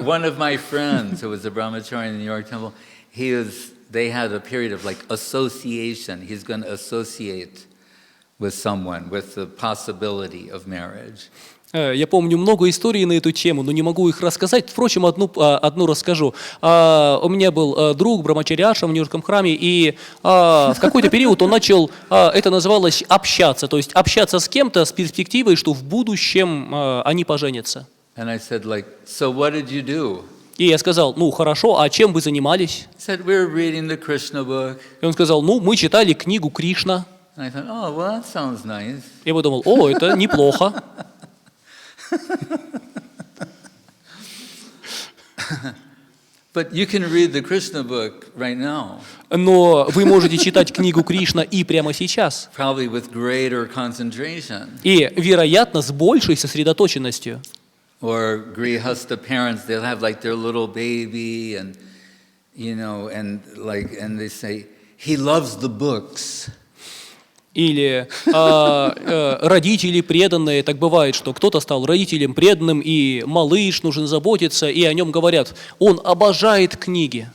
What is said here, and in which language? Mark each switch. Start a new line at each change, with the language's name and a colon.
English: One of my friends who was a brahmachari in the New York Temple, they had a period of like association. He's going to associate with someone with the possibility of marriage.
Russian: Я помню много историй на эту тему, но не могу их рассказать. Впрочем, одну расскажу. У меня был друг брамачарьяша в Нью-Йоркском храме, и в какой-то период он начал, это называлось общаться, то есть общаться с кем-то с перспективой, что в будущем они поженятся.
English: And I said, like, so what did you do?
Russian: И я сказал, хорошо, а чем вы занимались?
English: Said, we're reading the Krishna book.
Russian: И он сказал, мы читали книгу Кришна.
English: And I thought, oh, well, that sounds nice.
Russian: Я подумал, это неплохо.
English: But you can read the Krishna book right now.
Russian: Но вы можете читать книгу Кришна и прямо сейчас.
English: Probably with greater concentration.
Russian: И, вероятно, с большей сосредоточенностью.
English: Or grihastha parents, they'll have like their little baby, and and they say, he loves the books.
Russian: Или родители преданные, так бывает, что кто-то стал родителем преданным, и малыш нужно заботиться, и о нем говорят, он обожает книги.